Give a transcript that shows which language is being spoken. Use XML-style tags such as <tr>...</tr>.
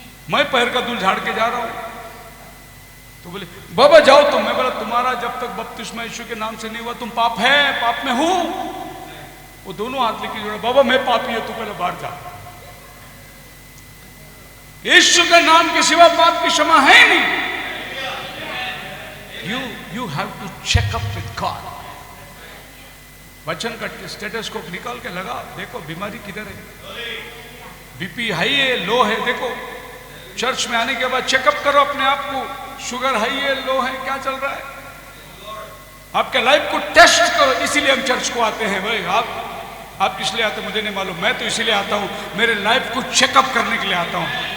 <hi>मैं पैर का धूल झाड़ के जा रहा हूं। तो बोले बाबा जाओ तुम। मैं बोला तुम्हारा जब तक बपतिस्मा यीशु के नाम से नहीं हुआ तुम पाप है, पाप में हूं। वो दोनों हाथ लेके जोड़ा, बाबा मैं पापी हूं, तू पहले बाहर जा। यीशु के नाम के सिवा पाप की क्षमा है नहीं।</hi> <en>You have to check up with God.</en> <hi>वचन का स्टेटस्कोप निकाल के लगा, देखो बीमारी किधर है, बीपी हाई है, लो है। देखो चर्च में आने के बाद चेकअप करो अपने आप को, शुगर हाई है, लो है, क्या चल रहा है। आपके लाइफ को टेस्ट करो। इसीलिए हम चर्च को आते हैं भाई। आप किस लिए आते मुझे नहीं मालूम, मैं तो इसीलिए आता हूं, मेरे लाइफ को चेकअप करने के लिए आता हूं।</hi>